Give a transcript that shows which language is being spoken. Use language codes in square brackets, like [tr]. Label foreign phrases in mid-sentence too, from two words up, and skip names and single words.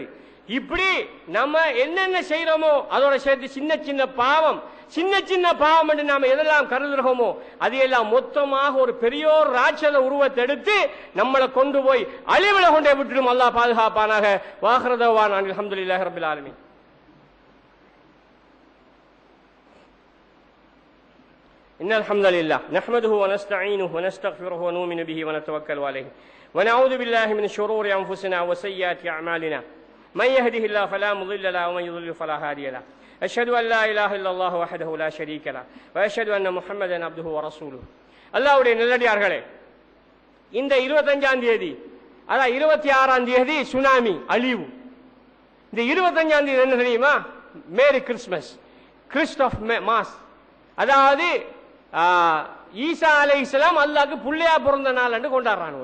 [ta] இப்படி நம்ம என்னென்ன செய்யறோமோ அதோட சேர்த்து சின்ன பாவம் என்று நாம எதெல்லாம் கருதுகிறோமோ அதையெல்லாம் மொத்தமாக ஒரு பெரியோர் ராட்சத உருவத்தை எடுத்து நம்மளை கொண்டு போய் அழிவுல கொண்டே விட்டுடும். அல்லாஹ் பாதுகாப்பானாக. [ar] وآخر دعوانا الحمد لله رب العالمين. إن الحمد لله نحمده ونستعينه ونستغفره ونؤمن به ونتوكل عليه ونعوذ بالله من شرور أنفسنا وسيئات أعمالنا من يهده الله فلا مضل له ومن يضلل فلا هادي له أشهد أن لا إله إلا الله وحده لا شريك له وأشهد أن محمدا عبده ورسوله. [ta] அல்லாஹ்வுடைய நல்லடியார்களே, இந்த 25ஆம் தேதி அதான் 26ஆம் தேதி சுனாமி அழிவு. இந்த 25ஆம் தேதி என்ன தெரியுமா? [en] Merry Christmas, Christoph Mass. [ta] அதாவது ஈசா அலைஹிஸ்ஸலாம் அல்லாஹ்க்கு புள்ளையா பிறந்த நாள் என்று கொண்டாடுறானுங்க.